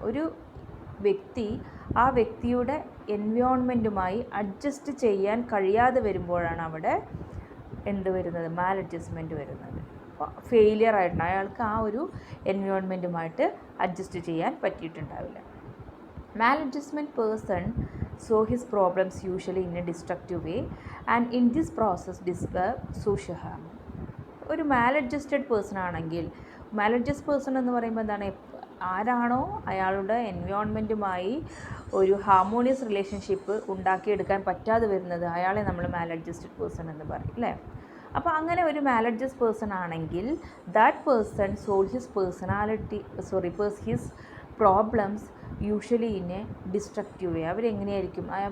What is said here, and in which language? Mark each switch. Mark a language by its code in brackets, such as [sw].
[ml] ഒരു വ്യക്തി ആ വ്യക്തിയുടെ എൻവയോൺമെൻറ്റുമായി അഡ്ജസ്റ്റ് ചെയ്യാൻ കഴിയാതെ വരുമ്പോഴാണ് അവിടെ എന്ത് വരുന്നത്? മാലഡ്ജസ്റ്റ്മെൻറ്റ് വരുന്നത്. അപ്പോൾ ഫെയിലിയർ ആയിട്ടാണ്, അയാൾക്ക് ആ ഒരു എൻവയോൺമെൻറ്റുമായിട്ട് അഡ്ജസ്റ്റ് ചെയ്യാൻ പറ്റിയിട്ടുണ്ടാവില്ല. [en] Maladjustment person saw his problems usually in a destructive way and in this process disturb social harmony. [ml] ഒരു മാലഡ്ജസ്റ്റഡ് പേഴ്സൺ ആണെങ്കിൽ, മാലഡ്ജസ്റ്റ് പേഴ്സൺ എന്ന് പറയുമ്പോൾ എന്താണ്? ആരാണോ അയാളുടെ എൻവയോൺമെൻറ്റുമായി ഒരു ഹാർമോണിയസ് റിലേഷൻഷിപ്പ് ഉണ്ടാക്കിയെടുക്കാൻ പറ്റാതെ വരുന്നത് അയാളെ നമ്മൾ മാലഡ്ജസ്റ്റഡ് പേഴ്സൺ എന്ന് പറയും, അല്ലേ? അപ്പോൾ അങ്ങനെ ഒരു മാലഡ്ജസ്റ്റ് പേഴ്സൺ ആണെങ്കിൽ [en] That person solve his his problems usually in a destructive way. [ml] അവരെങ്ങനെയായിരിക്കും?